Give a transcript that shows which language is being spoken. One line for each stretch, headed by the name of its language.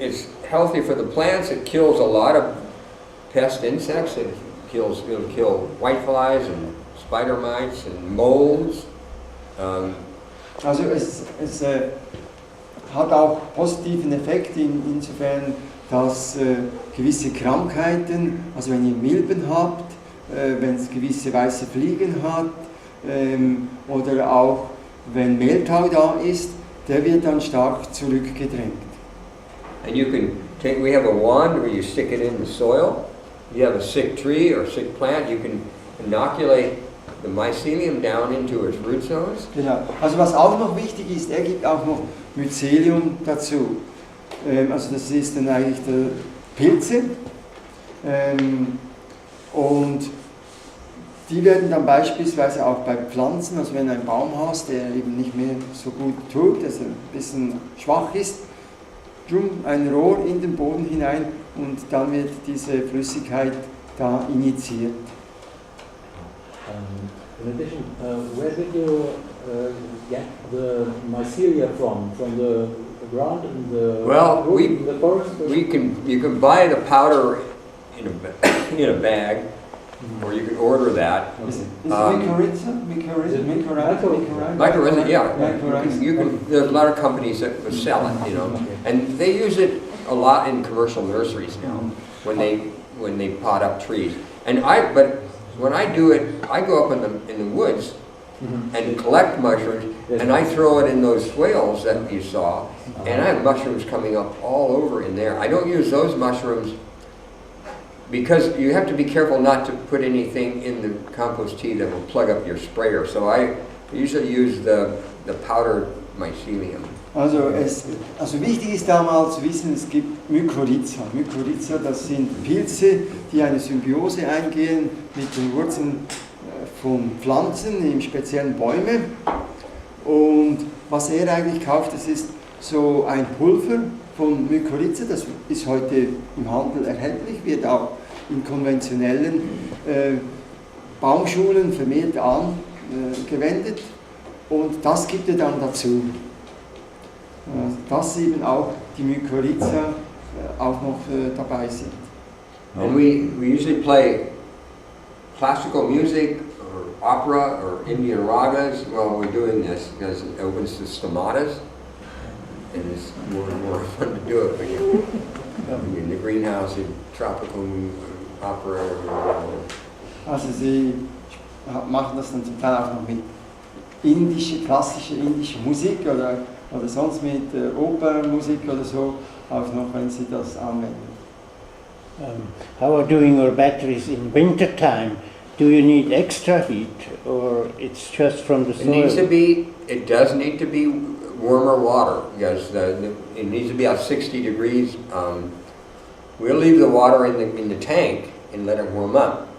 English: It's healthy for the plants. It kills a lot of pest insects. It'll kill whiteflies and spider mites and molds.
German: Also es hat auch positiven Effekt insofern, dass gewisse Krankheiten, also wenn ihr Milben habt, wenn es gewisse weiße Fliegen hat oder auch wenn Mehltau da ist, der wird dann stark zurückgedrängt.
English: And you can we have a wand where you stick it in the soil. You have a sick tree or sick plant, you can inoculate the mycelium down into its root zones.
German: Genau. Also was auch noch wichtig ist, er gibt auch noch Mycelium dazu. Also das ist dann eigentlich der Pilze. Und die werden dann beispielsweise auch bei Pflanzen, also wenn ein Baum hast, der eben nicht mehr so gut tut, also ein bisschen schwach ist, drum ein Rohr in den Boden hinein und dann wird diese Flüssigkeit da injiziert.
English: In addition, where did you get the mycelia from? From the ground in the wood, in the forest? You can buy the powder in a bag. Or you can order that. Is it mycorrhiza? Mycorrhiza, yeah. Mycorrhiza. You can. There's a lot of companies that sell it, you know, and they use it a lot in commercial nurseries now when they pot up trees. But when I do it, I go up in the woods and collect mushrooms, and I throw it in those swales that you saw, and I have mushrooms coming up all over in there. I don't use those mushrooms because you have to be careful not to put anything in the compost tea that will plug up your sprayer. So I usually use the powdered mycelium.
German: Also wichtig ist da mal zu wissen, es gibt Mykorrhiza. Mykorrhiza, das sind Pilze, die eine Symbiose eingehen mit den Wurzeln von Pflanzen, im speziellen Bäume. Und was er eigentlich kauft, das ist so ein Pulver von Mykorrhiza, das ist heute im Handel erhältlich, wird auch in konventionellen Baumschulen vermehrt angewendet. Und das gibt er dann dazu. Dass eben auch die Mykorrhiza auch noch dabei sind.
English: And we usually play classical music or opera or Indian ragas while we're doing this because it opens the stomatas and it's more fun to do it when you're in the greenhouse in tropical opera.
German: Also sie machen das dann zum Teil auch noch mit klassischer indischer Musik oder sonst mit Opernmusik oder so, auch noch wenn sie das anwenden.
English: How are doing your batteries in winter time? Do you need extra heat or it's just from the soil? It does need to be warmer water because it needs to be at 60 degrees. We'll leave the water in the tank and let it warm up.